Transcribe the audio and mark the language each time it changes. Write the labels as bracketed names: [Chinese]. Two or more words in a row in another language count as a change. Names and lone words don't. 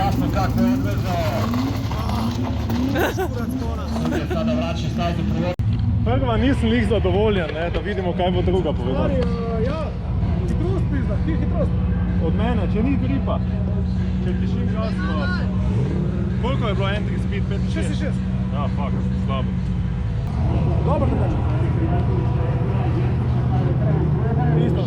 [Slovenian] kako je odvezao. [Croatian] Sudje sada vraća stazu prvo. [Slovenian] Prva nisem lih zadovoljen, ne, da vidimo, kaj bo druga povedala. Ja, hitrost pizda, ti hitrost. Od mene, če ni gripa, če tišim gas, pa... Koliko je bilo [English] entry speed? [Slovenian] 66. Ja, fuck, slabo. Dobro te daš. Isto.